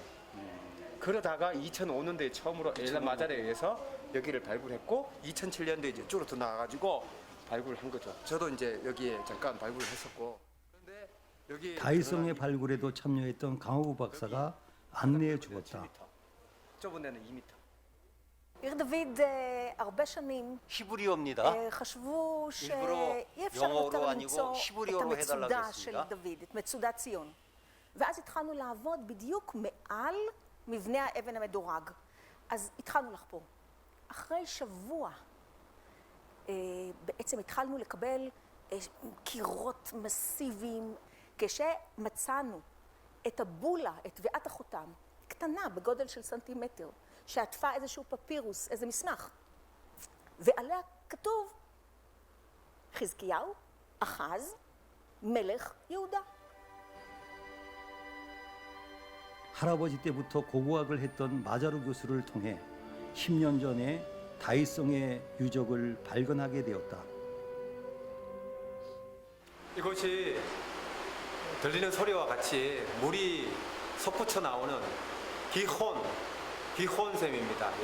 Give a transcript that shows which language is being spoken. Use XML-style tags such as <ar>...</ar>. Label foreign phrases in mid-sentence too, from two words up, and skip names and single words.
<ko>그러다가 2005년도에 처음으로 엘란 마잘에 의해서 여기를 발굴했고 2007년도에 이제 쭉 더 나와가지고 발굴한 거죠. 저도 이제 여기에 잠깐 발굴을 했었고. 그런데 여기 다이성의 발굴에도 참여했던 강호구 박사가 안내해 주었다. 좁은 데는 2m.</ko> <he>עיר דוד הרבה שנים</he> <ko>히브리어입니다.</ko> <he>חשבו</he> <ko>일부러</ko> <he>שאי אפשר</he> <ko>영어로</ko> <he>יותר</he> <ko>아니고</ko> <he>למצוא את</he> <ko>히브리어로 해달라고</ko> <he>המצודה של</he> <ko>했습니다.</ko> <he>דוד, את מצודת ציון. ואז התחלנו לעבוד בדיוק מעל מבנה האבן המדורג. אז התחלנו לחפור. אחרי שבוע בעצם התחלנו לקבל קירות מסיביים. כשמצאנו את הבולה, את טביעת החותם, קטנה בגודל של סנטימטר, שעטפה איזשהו פפירוס, איזה מסמך, ועליה כתוב חזקיהו, אחז, מלך יהודה.</he> <ko>할아버지 때부터 고고학을 했던 마자루 교수를 통해 10년 전에 다이성의 유적을 발견하게 되었다. 이곳이 들리는 소리와 같이 물이 솟구쳐 나오는 기혼샘입니다.</ko>